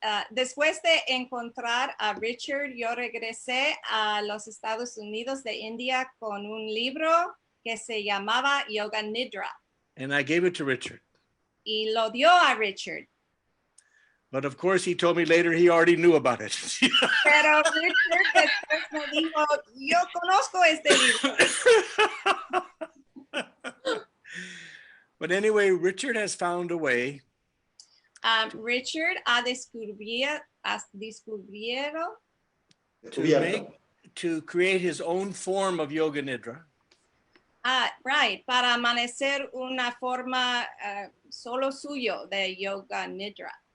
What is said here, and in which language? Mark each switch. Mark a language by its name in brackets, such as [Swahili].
[Spanish] Después de encontrar a Richard, yo regresé a los Estados Unidos de India con un libro que se llamaba Yoga Nidra. [English] And I gave it to Richard. [Spanish] Y lo dio a Richard. [English] But of course, he told me later he already knew about it. [Spanish] Pero Richard después me dijo, yo conozco este libro. [English] But anyway, Richard has found a way. [Spanish] Richard ha descubierto [English] to create his own form of Yoga Nidra. [Spanish] Right, para amanecer una forma solo suyo de Yoga Nidra.